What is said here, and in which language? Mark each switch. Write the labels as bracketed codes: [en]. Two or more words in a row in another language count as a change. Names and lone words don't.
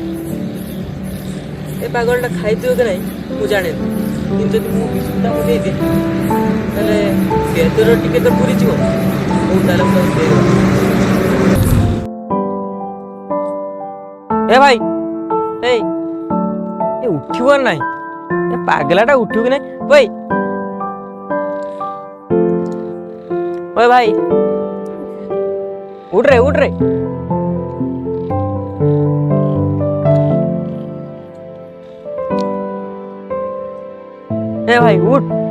[or] ଏ ପାଗଳଟା ଖାଇଥିବ କି ନାହିଁ ମୁଁ ଜାଣିନି, କିନ୍ତୁ ଯଦି ମୁଁ ବିସ୍କୁଟଟାକୁ ଦେଇଦିଏ ତାହେଲେ ପେଟର ଟିକେ ତ ପୁରିଯିବ। ହଉ ତାହେଲେ ମୁଁ ତାକୁ ଦେଇଦେବି। ଏ ଭାଇ, ଏ ଉଠିବ ନାହିଁ, ଏ ପାଗଲାଟା ଉଠିବ କି ନାହିଁ? [hi] ଭାଇ ओए भाई उठ रे उठ रे। ए भाई उठ।